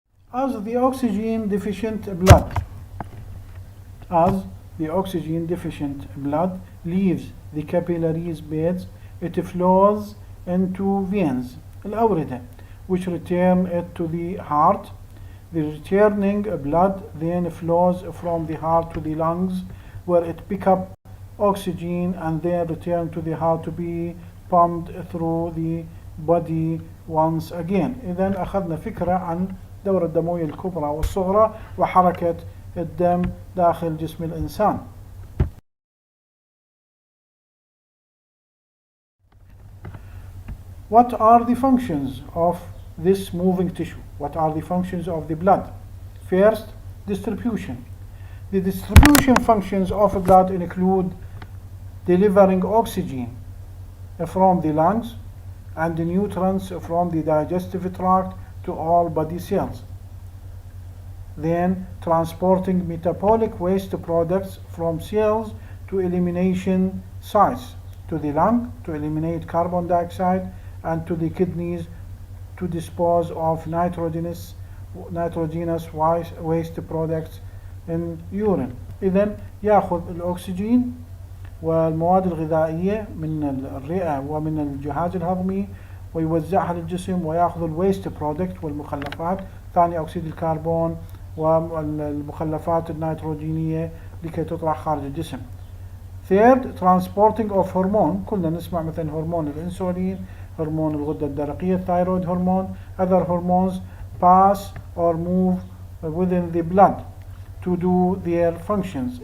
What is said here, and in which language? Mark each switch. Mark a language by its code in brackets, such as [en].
[en] As the oxygen deficient blood leaves the capillaries beds, it flows into veins, الأوردة, which return it to the heart. The returning blood then flows from the heart to the lungs, where it picks up oxygen and then return to the heart to be pumped through the body once again. [ar] إذا أخذنا فكرة عن الدورة الدموية الكبرى والصغرى وحركة الدم داخل جسم الإنسان. [en] What are the functions of this moving tissue? What are the functions of the blood? First, distribution. The distribution functions of blood include delivering oxygen from the lungs and the nutrients from the digestive tract to all body cells. Then transporting metabolic waste products from cells to elimination sites, to the lung to eliminate carbon dioxide, and to the kidneys to dispose of nitrogenous waste products in urine. [ar] إذن يأخذ الأكسجين والمواد الغذائية من الرئة ومن الجهاز الهضمي ويوزعها للجسم ويأخذ الويست برودكت والمخلفات ثاني أكسيد الكربون والمخلفات النيتروجينية لكي تطرح خارج الجسم. [en] Third, transporting of hormone. [ar] كلنا نسمع مثلا هرمون الانسولين، هرمون الغدة الدرقية الثايرويد هرمون. [en] Other hormones pass or move within the blood to do their functions.